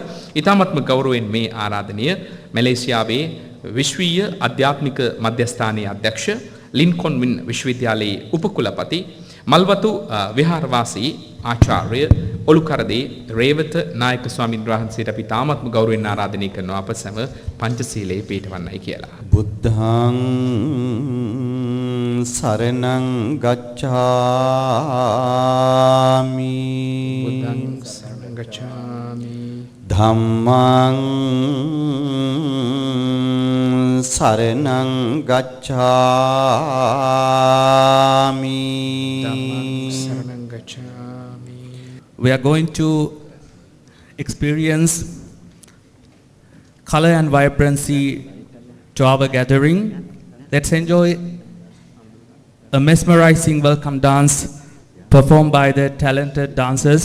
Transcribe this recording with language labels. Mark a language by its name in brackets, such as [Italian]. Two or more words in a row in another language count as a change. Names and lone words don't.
[Sinhala] ඊ타මත්ම ගෞරවයෙන් මේ ආරාධනීය මැලේසියාවේ විශ්වීය අධ්‍යාත්මික මධ්‍යස්ථානයේ අධ්‍යක්ෂ ලින්කොන් විශ්වවිද්‍යාලයේ උපකුලපති මල්වතු විහාරවාසී ආචාර්ය ඔලුකරදේ රේවත නායක ස්වාමීන් වහන්සේට අපි තාමත්ම ගෞරවයෙන් ආරාධනය කරනවා අප සෑම පංචශීලයේ පිහිටවන්නයි කියලා. [Pali] බුද්ධං සරණං ගච්ඡාමි බුද්ධං සරණං ගච්ඡාමි ධම්මං සරණං ගච්ඡාමි ධම්මං සරණං ගච්ඡාමි. [English] We are going to experience color and vibrancy to our gathering. Let's enjoy a mesmerizing welcome dance performed by the talented dancers.